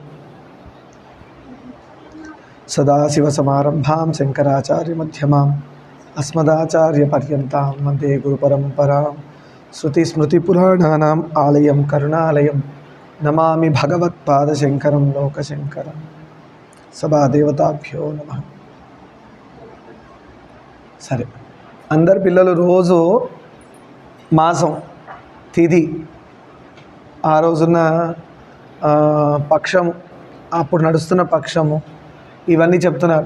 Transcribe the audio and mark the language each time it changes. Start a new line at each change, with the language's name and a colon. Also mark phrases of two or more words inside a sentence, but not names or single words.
Sanskrit: सदाशिवसमारम्भां शङ्कराचार्यमध्यमाम् अस्मदाचार्यपर्यन्तां वन्दे गुरुपरम्परां। श्रुतिस्मृतिपुराणानाम् आलयं करुणालयं नमामि भगवत्पादशङ्करं लोकशङ्करं। సభాదేవతాభ్యో నమః.
Telugu: సరే, అందరు పిల్లలు రోజు మాసం తిథి ఆ రోజున పక్షము అప్పుడు నడుస్తున్న పక్షము ఇవన్నీ చెప్తున్నారు.